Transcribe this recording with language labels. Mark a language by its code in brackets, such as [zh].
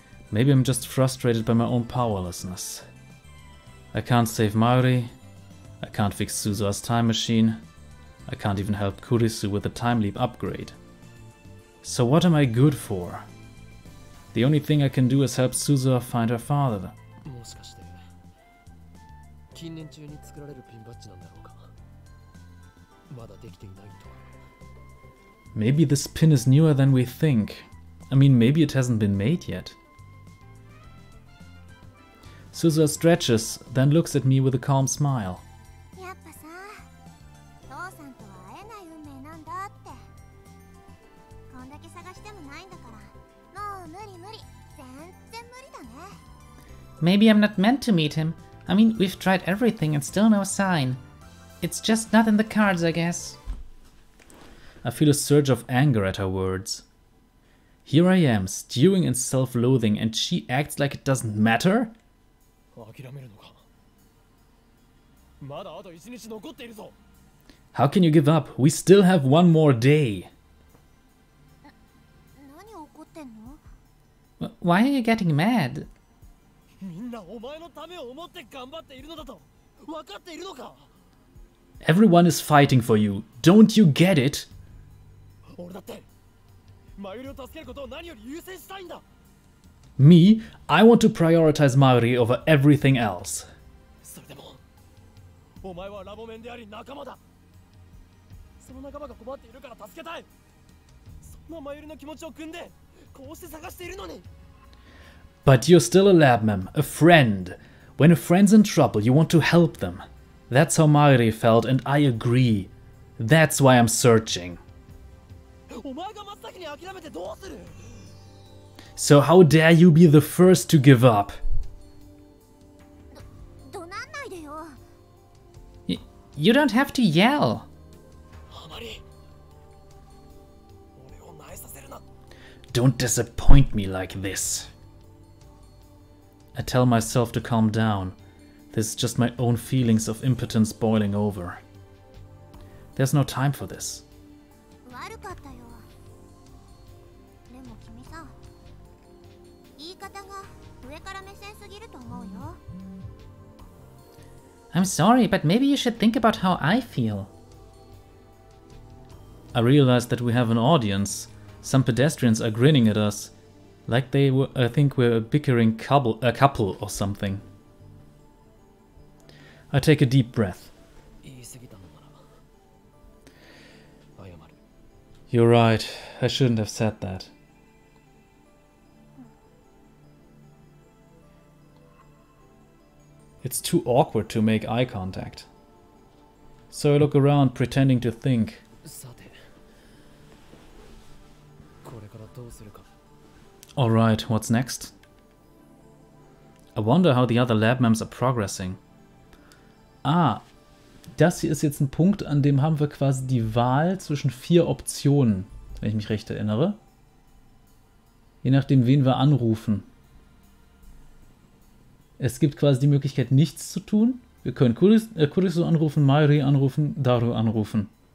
[en] Maybe I'm just frustrated by my own powerlessness. I can't save Maori. I can't fix Suzuha's time machine. I can't even help Kurisu with the time leap upgrade. So what am I good for? The only thing I can do is help Suzuha find her father. [ja] もしかして近年中に作られるピンバッジなんだろうか。まだできていないと。 [en] Maybe this pin is newer than we think. I mean, maybe it hasn't been made yet. Suzuha stretches, then looks at me with a calm smile. [ja] やっぱさ、父さんとは会えない運命なんだって。こんだけ探してもないんだから、もう無理無理。全然無理だね。 [en] Maybe I'm not meant to meet him. I mean, we've tried everything and still no sign. It's just not in the cards, I guess. I feel a surge of anger at her words. Here I am, stewing in self-loathing, and she acts like it doesn't matter? [ja] 諦めるのか。まだあと1日残っているぞ。 [en] How can you give up? We still have one more day. [ja] 何怒ってんの？ [en] Why are you getting mad? [ja] みんなお前のためを思って頑張っているのだと分かっているのか。 [en] Everyone is fighting for you. Don't you get it? [ja] 俺だってマユリを助けることを何より優先したいんだ。 [en] Me? I want to prioritize Mayuri over everything else. [ja] それでもお前はラボメンであり仲間だ。その仲間が困っているから助けたい。そんなマユリの気持ちを汲んでこうして探しているのに。 [en] But you're still a lab mem, a friend. When a friend's in trouble, you want to help them. That's how Mayuri felt, and I agree. That's why I'm searching. [ja] お前が真っ先に諦めてどうする？ [en] So how dare you be the first to give up? [ja] どなんないでよ。 [en] You don't have to yell. [ja] あまり俺を萎えさせるな。 [en] Don't disappoint me like this. I tell myself to calm down. This is just my own feelings of impotence boiling over. There's no time for this. [ja] 悪かったよ。でも君さ、言い方が上から目線すぎると思うよ。 [en] I'm sorry, but maybe you should think about how I feel. I realize that we have an audience. Some pedestrians are grinning at us. Like they were, I think we're a bickering couple or something. I take a deep breath. [ja] 言い過ぎたのなら謝る。 [en] You're right. I shouldn't have said that. It's too awkward to make eye contact. So I look around, pretending to think. [ja] さて、これからどうするか。 [en] Alright, what's next? I wonder how the other lab mems are progressing. [de] Ah, das hier ist jetzt ein Punkt, an dem haben wir quasi die Wahl zwischen 4 Optionen, wenn ich mich recht erinnere. Je nachdem, wen wir anrufen. Es gibt quasi die Möglichkeit, nichts zu tun. Wir können Kurisu anrufen, Mayuri anrufen, Daru anrufen.